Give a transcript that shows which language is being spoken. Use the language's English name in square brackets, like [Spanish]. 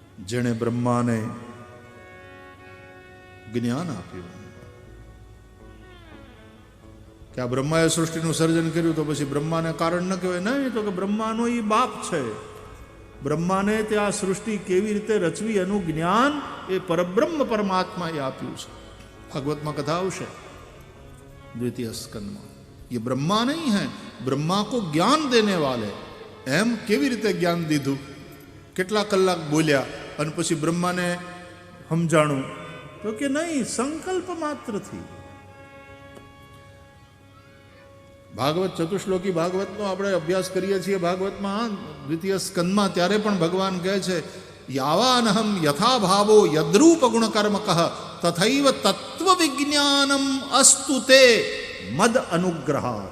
[Gujarati] જેણે બ્રહ્માને જ્ઞાન આપ્યું કે આ બ્રહ્માએ સૃષ્ટિનું સર્જન કર્યું, તો પછી બ્રહ્માને કારણ ન કહેવાય? નહીં, તો કે બ્રહ્માનો એ બાપ છે. બ્રહ્માને ત્યાં સૃષ્ટિ કેવી રીતે રચવી એનું જ્ઞાન એ પરબ્રહ્મ પરમાત્માએ આપ્યું છે. ભાગવતમાં કથા આવશે દ્વિતીય સ્કંદમાં. [Hindi] ये ब्रह्मा नहीं है, ब्रह्मा को ज्ञान देने वाले. [Gujarati] એમ કેવી રીતે જ્ઞાન દીધું? કેટલા કલાક બોલ્યા અને પછી બ્રહ્માને સમજાણું? તો કે નહીં, સંકલ્પ માત્રથી. ભાગવત ચતુશ્લોકી ભાગવતનો આપણે અભ્યાસ કરીએ છીએ ભાગવતમાં દ્વિતીય સ્કંદમાં, ત્યારે પણ ભગવાન કહે છે [Sanskrit] યાવાનહમ યથા ભાવો યદ્રૂપ ગુણ કર્મ કહ તથૈવ તત્વ વિજ્ઞાનમ અસ્તુ તે મદ અનુગ્રહ.